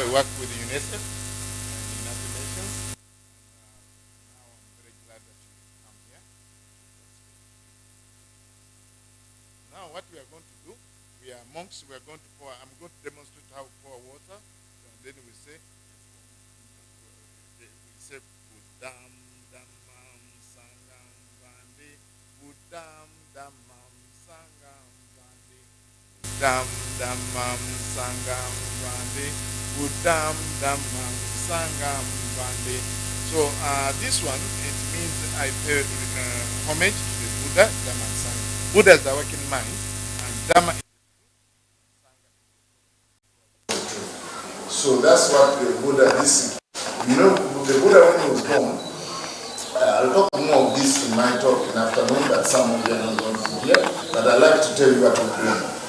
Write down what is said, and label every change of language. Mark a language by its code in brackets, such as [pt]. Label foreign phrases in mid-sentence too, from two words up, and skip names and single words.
[en] We work with UNICEF and United Nations. Now I'm very glad that you come here. Now what we are going to do, we are monks, we are going to pour, I'm going to demonstrate how to pour water, and then we say, [pi] Budam Damam Sangam Bandi, Budam Damam Sangam Bandi, Budam Damam Sangam Bandi, Budam Damam Sangam Bandi. [en] So this one, it means I pay homage to the Buddha, Dhamma and Sangha. Buddha is the working mind, and Dhamma is the truth. So that's what the Buddha is. You know, the Buddha when he was born, I'll talk more of this in my talk in the afternoon that some of you are not going to hear, but I'd like to tell you what he did.